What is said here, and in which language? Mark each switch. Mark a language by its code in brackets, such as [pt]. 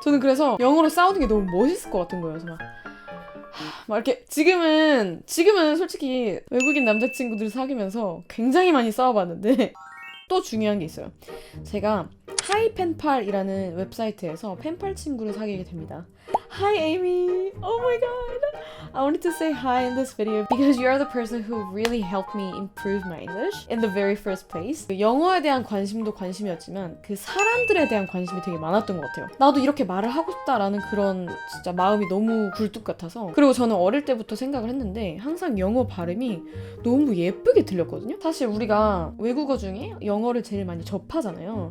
[ko] 저는 그래서 영어로 싸우는 게 너무 멋있을 것 같은 거예요. 그래서 막 이렇게 지금은 솔직히 외국인 남자친구들 사귀면서 굉장히 많이 싸워봤는데 또 중요한 게 있어요. 제가 하이펜팔이라는 웹사이트에서 펜팔 친구를 사귀게 됩니다. [en] Hi Amy! Oh my god! I wanted to say hi in this video because you are the person who really helped me improve my English in the very first place. [ko] 영어에 대한 관심도 관심이었지만 그 사람들에 대한 관심이 되게 많았던 것 같아요. 나도 이렇게 말을 하고 싶다라는 그런 진짜 마음이 너무 굴뚝 같아서 그리고 저는 어릴 때부터 생각을 했는데 항상 영어 발음이 너무 예쁘게 들렸거든요. 사실 우리가 외국어 중에 영어를 제일 많이 접하잖아요.